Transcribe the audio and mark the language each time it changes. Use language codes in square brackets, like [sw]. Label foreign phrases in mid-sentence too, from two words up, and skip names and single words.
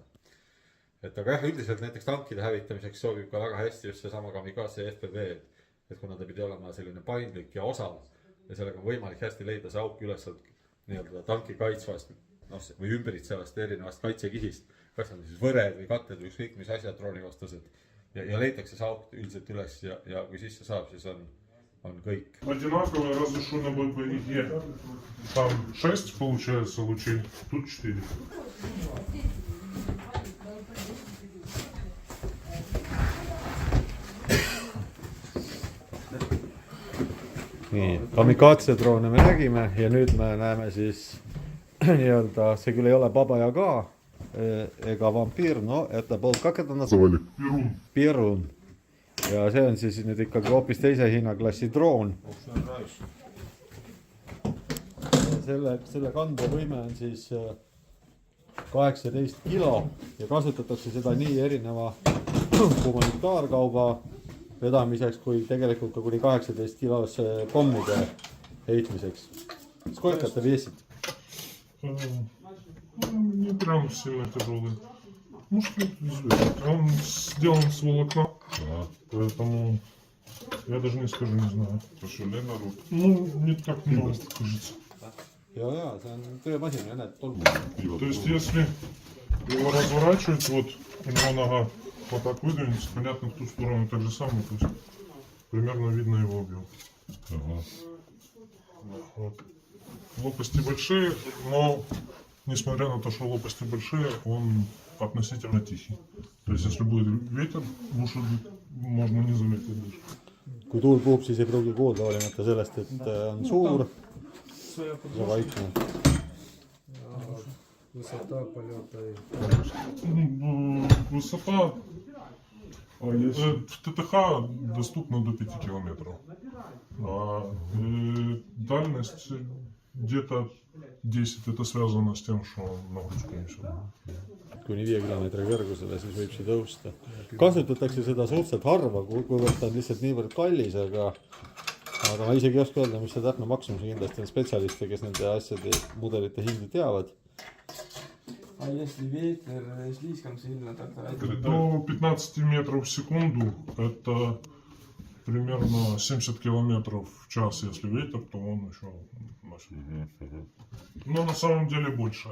[et] Et aga jah, üldiselt näiteks tankide hävitamiseks sobib ka väga hästi just seesama Kamikaze FPV, et kuna ta pidi olema selline paindlik ja osav ja sellega on võimalik hästi leida see auk üles nii-öelda tanki kaitsvast või ümbritsevast erinevast kaitsekihist, kas on siis võred või katted või ükskõik mis asjad droonivastased ja leitakse see auk üldiselt üles ja kui sisse saab, siis on kõik. [ru] Одинаковое, разве что на боевике там 6 получается лучей, тут 4. [et] Nii, Kamikaze droone me nägime ja nüüd me näeme siis nii-öelda, see küll ei ole Baba Yaga ega vampiir, no [ru] это был, как это называли? [et] Perun. Ja see on siis nüüd ikkagi hoopis teise hinnaklassi droon. Selle kandevõime on siis 18 kilo ja kasutatakse seda nii erineva humanitaarkauba vedamiseks kui tegelikult ka kuni 18 kilos pommide heitmiseks. [ru] Сколько это весит? Не прям сильно тяжелый. Ну что это весит? Он сделан с волокна, поэтому я даже не скажу, не знаю. Ну, не так много, кажется. [et] Ja, see on töömasin ja näed tolmu. [ru] То есть если его разворачивать, вот у него нога вот так выдвинется, понятно, в ту сторону так же самое, то есть примерно видно его объем. Вот. Лопасти большие, но несмотря на то, что лопасти большие, он относительно тихий. То есть если будет ветер, лучше можно не заметить даже. [et] Kui tuul puhub, siis ei pruugi kuulda olemata sellest, et on suur ja vaikne. [ru] Высота полета. Высота в ТТХ доступна до 5 километров. А дальность где-то 10. Это связано с тем, что нагрузку несет. [et] Kuni 5 kilomeetri kõrgusele, siis võib see tõusta. Kasutatakse seda suhteliselt harva, kuivõrd ta on lihtsalt niivõrd kallis, aga ma isegi ei oska öelda, mis see täpne maksumus kindlasti on spetsialiste, kes nende asjade mudelite hindi teavad. [ru] А если ветер слишком сильно, тогда... До 15 метров в секунду это примерно 70 километров в час. Если ветер, то он еще носит. Но на самом деле больше.